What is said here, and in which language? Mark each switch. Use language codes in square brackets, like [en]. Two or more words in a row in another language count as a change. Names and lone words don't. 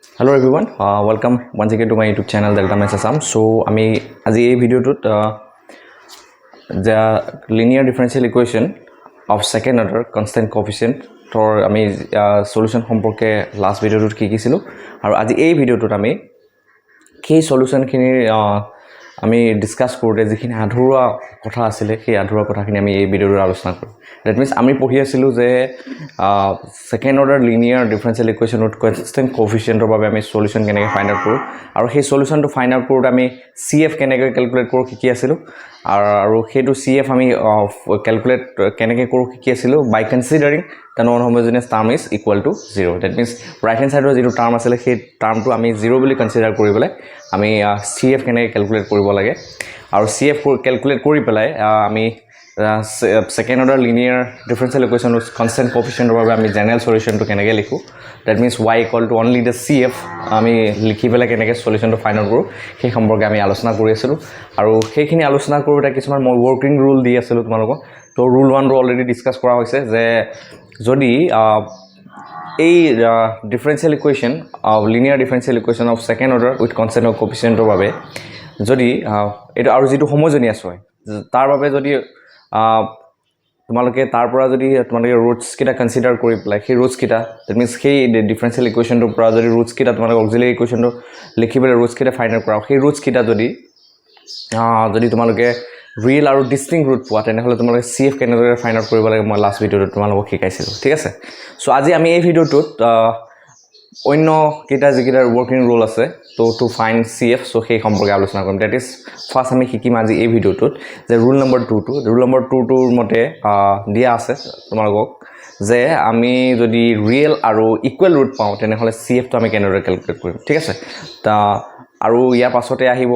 [en] Hello everyone, welcome once again to my YouTube channel Delta Maths Assam. [as] So আমি আজি এই ভিডিওটোত [en] the linear differential equation of second order constant coefficient [as] tor আমি solution সম্পৰ্কে last ভিডিওটোত কি কিছিলো আৰু আজি এই ভিডিওটোত আমি কি solution খিনি আমি ডিসকাস কৰোতে যিখিনি আধৰুৱা কথা আছিল সেই আধৰুৱা কথাখিনি আমি এই ভিডিওত আলোচনা কৰিম [en] that means [as] আমি পঢ়ি আছিলো যে [en] second order linear differential equation with constant coefficient [as] ৰ বাবে আমি solution কেনেকৈ [en] find out [as] কৰো আৰু সেই solution টো [en] find out [as] কৰোতে আমি CF কেনেকৈ ক্যালকুলেট কৰো কি আছিল আৰু হেতু CF আমি ক্যালকুলেট কেনেকৈ কৰো কি আছিল [en] by considering the non homogeneous term is equal to 0 that means right hand side [as] ৰ যিটো টার্ম আছিল সেই টার্মটো আমি 0 বুলি কনসিডাৰ কৰিবলৈ আমি CF কেনেকৈ ক্যালকুলেট কৰিব লাগে আৰু CF ক্যালকুলেট কৰি পেলাই আমি [en] second order linear differential equation with constant coefficient [as] ৰ বাবে আমি [en] general solution [as] টো কেনেকৈ লিখো [en] that means y equal to only the CF [as] আমি লিখি পেলাই কেনেকৈ সলিউশন টো [en] find out [as] কৰো সেই সম্পৰ্কে আমি আলোচনা কৰি আছিলো আৰু সেইখিনি আলোচনা কৰোতে কিছুমান মই [en] working rule [as] দি আছিলো তোমালোকক তো ৰুল 1 ৰো [en] already discuss [as] কৰা হৈছে যে যদি এই [en] differential equation of linear differential equation of second order with constant coefficient [as] ৰ বাবে যদি এটা আৰু যেটো হোমোজেনিয়াস হয় তাৰ বাবে যদি তোমালোকে তাৰ পৰা যদি তোমালোকে ৰুটস কিটা কনসিডাৰ কৰি পেলাই সেই ৰুটস কিটা [en] that means [as] সেই [en] differential equation [as] টো পৰা যদি ৰুটস কিটা তোমালোকে [en] auxiliary equation [as] টো লিখিবলৈ ৰুটস কিটা [en] find out [as] কৰা সেই ৰুটস কিটা যদি তোমালোকে ৰিয়েল আৰু [en] distinct root [as] পোৱা তেনেহলে তোমালোকে CF কেনেদৰে [en] find out [as] কৰিব লাগে মই লাষ্ট ভিডিওত তোমালোকক শিকাইছিলো ঠিক আছে সো আজি আমি এই ভিডিওটোত অন্য কিটা যিকিটা [en] working rule [as] আছে তো [en] to find [as] CF সো সেই সম্পৰ্কে আলোচনা কৰিম [en] that is first [as] আমি শিকিম আজি এই ভিডিওটোত যে ৰুল নম্বৰ 2 টোৰ মতে দিয়া আছে তোমালোকক যে আমি যদি ৰিয়েল আৰু [en] equal root [as] পাওঁ তেনেহলে CF টো আমি কেনেদৰে ক্যালকুলেট কৰিম ঠিক আছে তা আৰু ইয়াৰ পাছতে আহিব